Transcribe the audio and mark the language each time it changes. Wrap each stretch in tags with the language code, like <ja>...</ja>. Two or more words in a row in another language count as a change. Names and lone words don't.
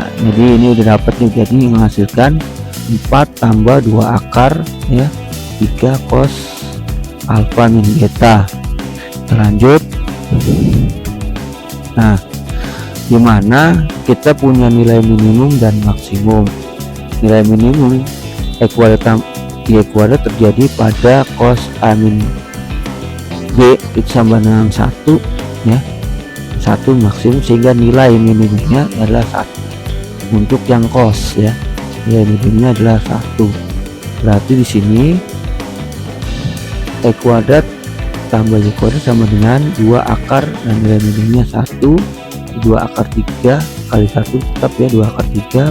<id>Jadi ini udah dapat nih, jadi menghasilkan 4 tambah 2 akar ya 3 cos alfa min beta. Kita lanjut. Nah dimana kita punya nilai minimum dan maksimum. Nilai minimum y kuadrat terjadi pada cos a min b itu sama dengan 1 ya, 1 maksimum, sehingga nilai minimumnya adalah 1 untuk yang cos ya, nilai minimumnya adalah 1. Berarti di sini y kuadrat tambah y kuadrat sama dengan 2 akar dan nilai minimumnya 1, 2 akar 3 kali 1 tetap ya 2 akar 3.</id>